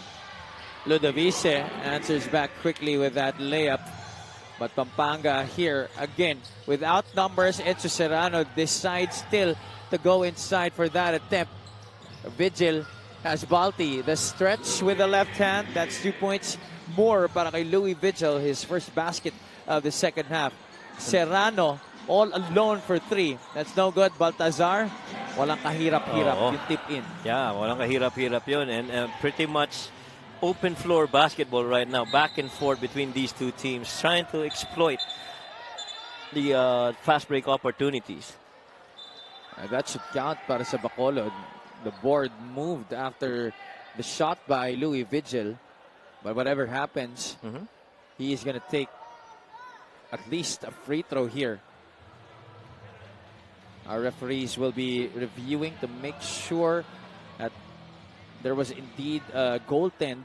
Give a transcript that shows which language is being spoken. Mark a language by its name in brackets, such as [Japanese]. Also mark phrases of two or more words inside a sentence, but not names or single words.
[English] Ludovice answers back quickly with that layup. But Pampanga here, again, without numbers, Enzo Serrano decides still to go inside for that attempt. Vigil has Balti. The stretch with the left hand. That's 2 points more [Filipino] para kay [English] Louis Vigil, his first basket of the second half. Serrano all alone for 3. That's no good. [Filipino] Baltazar, walang kahirap-hirap yung [English] tip in. Yeah, [Filipino] walang kahirap-hirap yun. [English] And pretty much open floor basketball right now. Back and forth between these two teams, trying to exploit the fast break opportunities. That should count [Filipino] para sa [English] Bacolod. The board moved after the shot by Louis Vigil. But whatever happens, he is going to take at least a free throw here. Our referees will be reviewing to make sure that there was indeed a goaltend.